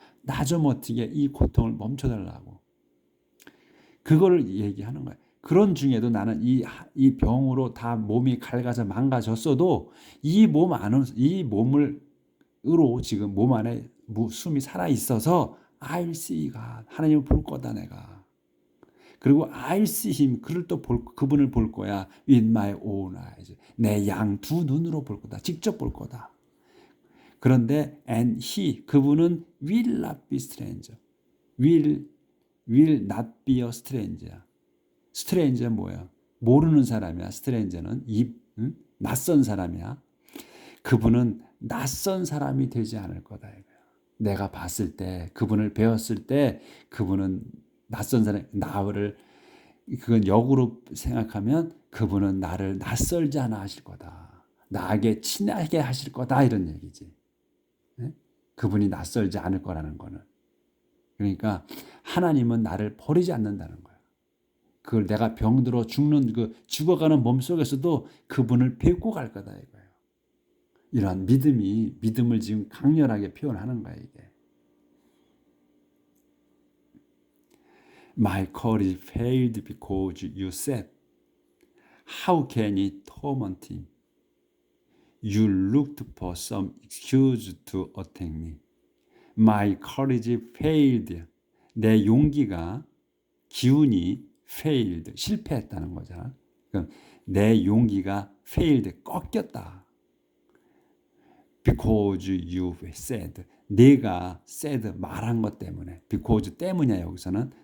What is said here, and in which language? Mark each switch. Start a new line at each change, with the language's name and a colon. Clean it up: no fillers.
Korean: 나 좀 어떻게 이 고통을 멈춰달라고. 그거를 얘기하는 거예요. 그런 중에도 나는 이 병으로 다 몸이 갉아져 망가졌어도 이 몸으로 지금 몸 안에 숨이 살아 있어서
English: I will see God.
Korean: 하나님을 볼 거다 내가.
English: 그리고 I will see him.
Korean: 그분을 볼 거야.
English: with my own eyes.
Korean: 내 양 두 눈으로 볼 거다. 직접 볼 거다.
English: 그런데 and
Korean: 그분은
English: will not be stranger. will not be a stranger.
Korean: stranger 뭐야? 모르는 사람이야. stranger는 낯선 사람이야. 그분은 낯선 사람이 되지 않을 거다 이거야. 내가 봤을 때 그분을 배웠을 때 그분은 낯선 사람 그건 역으로 생각하면 그분은 나를 낯설지 않아 하실 거다. 나에게 친하게 하실 거다 이런 얘기지. 네? 그분이 낯설지 않을 거라는 거는. 그러니까 하나님은 나를 버리지 않는다는 거야. 그걸 내가 병들어 죽어가는 몸 속에서도 그분을 뵙고 갈 거다 이거예요. 이러한 믿음을 지금 강렬하게 표현하는 거야 이게.
English: My courage failed because you said, How can it torment him? You looked for some excuse to attack me. My courage failed.
Korean: 내 기운이
English: failed,
Korean: 실패했다는 거잖아. 그럼 내 용기가
English: failed,
Korean: 꺾였다.
English: Because you said.
Korean: 네가 said, 말한 것 때문에. because 때문이야 여기서는.